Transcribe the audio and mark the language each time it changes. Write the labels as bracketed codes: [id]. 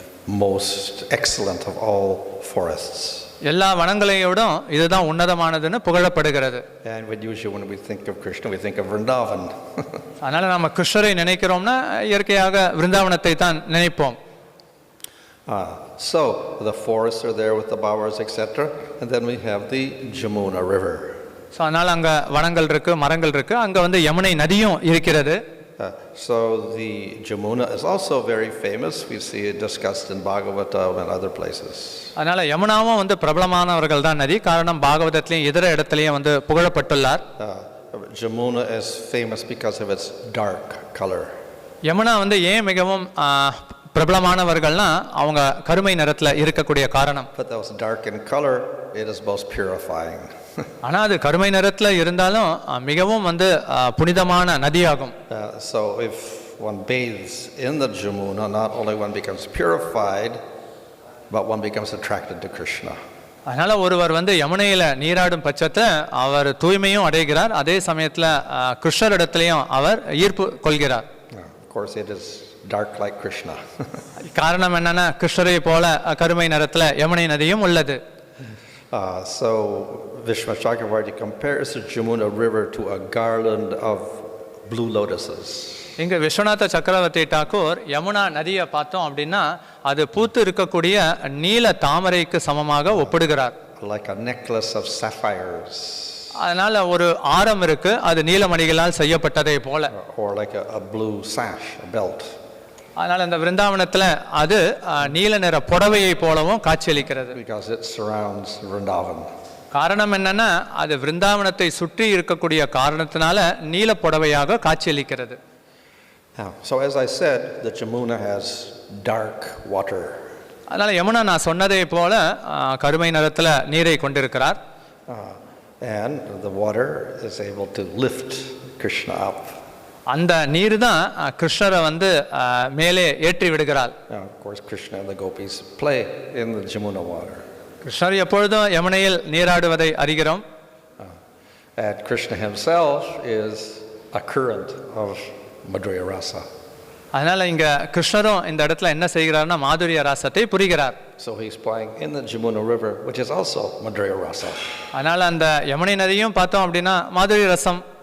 [en] most excellent of all forests. [ta] எல்லா வனங்களையோடும் இதுதான் உன்னதமானதுன்னு புகழப்படுகிறது. [en] And when we think of Krishna, we think of Vrindavan. [ta] அதனால நம்ம கிருஷ்ணரை நினைக்கிறோம்னா இயற்கையாக விருந்தாவனத்தை தான் நினைப்போம். [en] So the forests are there with the bowers, etc. And then we have the Jamuna River. [ta] So அதனால் அங்கே வனங்கள் இருக்குது, மரங்கள் இருக்குது, அங்கே வந்து யமுனை நதியும் இருக்கிறது. [en] So the Jamuna is also very famous. We see it discussed in Bhagavata and other places. [ta] அதனால் யமுனாவும் வந்து பிரபலமானவர்கள் தான் நதி. காரணம் பாகவதத்திலையும் இதர இடத்துலையும் வந்து புகழப்பட்டுள்ளார். [en] Jamuna is famous because of its dark color. [ta] Yamuna வந்து ஏன் மிகவும் பிரபலமானவர்கள்னா அவங்க கருமை நிறத்தில் இருக்கக்கூடிய காரணம். [en] But that was dark in color, it is most purifying. [ta] ஆனால் அது கருமை நிறத்தில் இருந்தாலும் மிகவும் வந்து புனிதமான நதியாகும். [en] So if one bathes in the Jamuna, not only one becomes purified, but one becomes attracted to Krishna. [ta] அதனால் ஒருவர் வந்து யமுனையில் நீராடும் பட்சத்தை அவர் தூய்மையும் அடைகிறார், அதே சமயத்தில் கிருஷ்ணரிடத்திலையும் அவர் ஈர்ப்பு கொள்கிறார். [en] Of course it is dark like Krishna. [ta] காரணம் என்னன்னா கிருஷ்ணரை போல கருமை நிறத்தில் யமுனை நதியும் உள்ளது. [en] So Vishnu Chakravarti compares the Jamuna River to a garland of blue lotuses. [ta] இங்கே விஸ்வநாத சக்கரவர்த்தி டாக்கூர் யமுனா நதியை பார்த்தோம் அப்படின்னா அது பூத்து இருக்கக்கூடிய நீல தாமரைக்கு சமமாக ஒப்பிடுகிறார். [en] Like a necklace of sapphires. [ta] அதனால ஒரு ஆரம் இருக்கு, அது நீலமணிகளால் செய்யப்பட்டதை போல. [en] Or like a blue sash, a belt. [ta] அதனால இந்த விருந்தாவனத்தில் அது நீல நிற புடவையை போலவும் காட்சியளிக்கிறது. [en] Because it surrounds Vrindavan. [ta] காரணம் என்னன்னா அது விருந்தாவனத்தை சுற்றி இருக்கக்கூடிய காரணத்தினால நீல புடவையாக காட்சியளிக்கிறது. [en] So as I said, the Jamuna has dark water. [ta] அதனால யமுனா நான் சொன்னதை போல கருமை நிறத்தில் நீரை கொண்டிருக்கிறார். [en] And the water is able to lift Krishna up. [ta] அந்த நீர் தான் கிருஷ்ணரை வந்து மேலே ஏற்றி விடுகிறாள். [en] Of course, Krishna and the gopis play in the Jamuna water. [ta] கிருஷ்ணர் எப்பொழுதும் யமுனையில் நீராடுவதை அறிகிறோம். [en] And Krishna himself is a current of Madhurya Rasa. [ta] அதனால இங்க கிருஷ்ணரும் இந்த இடத்துல என்ன செய்கிறார்னா மாதுரிய ராசத்தை புரிகிறார். [en] So he's playing in the Jamuna River, which is also Madhurya Rasa. [ta] அதனால அந்த யமுனை நதியும் பார்த்தோம் அப்படின்னா மாதுரிய ரசம்.